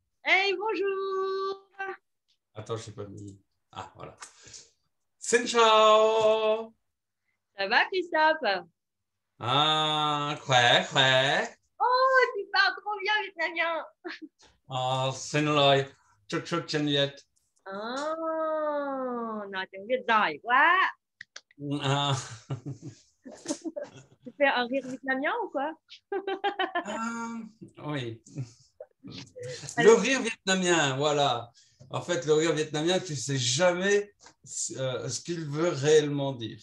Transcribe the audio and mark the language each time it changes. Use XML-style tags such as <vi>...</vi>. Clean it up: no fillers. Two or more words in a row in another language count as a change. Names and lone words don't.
<fr>Hey, bonjour! Attends, je sais pas mis. Ah, voilà.</fr> <vi>Xin chào.</vi> <fr>Ça va, Christophe? À,</fr> <vi>khỏe, khỏe.</vi> <fr>Oh, tu parles trop bien vietnamien!</fr> <vi>Xin lỗi. Chút chút tiếng Việt. Oh, nói tiếng Việt giỏi quá! À,</vi> <fr>Tu fais un rire vietnamien ou quoi? ah, oui. Le Alors, rire vietnamien, voilà. En fait, le rire vietnamien, tu sais jamais ce qu'il veut réellement dire.</fr>